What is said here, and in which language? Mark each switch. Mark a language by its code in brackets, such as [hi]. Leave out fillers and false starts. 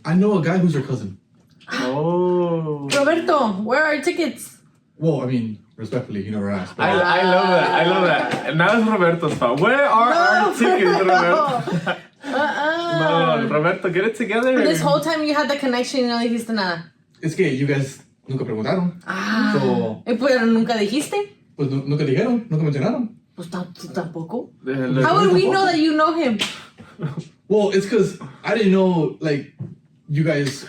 [en] I know a guy who's her cousin. Oh. Roberto, where are our tickets? Well, I mean, respectfully, you never asked. I love that. I love that. Now it's Roberto's fault. Where are our tickets, Roberto? No, Roberto, get it together. This whole time you had the connection [es] y no dijiste nada. Es que [en] you guys [es] nunca preguntaron. [en] So, [es] Pero nunca dijiste. pues nunca dijeron, nunca mencionaron. Pues tú tampoco. [en] How How would we know that you know him? Well, it's because I didn't know, like, you guys...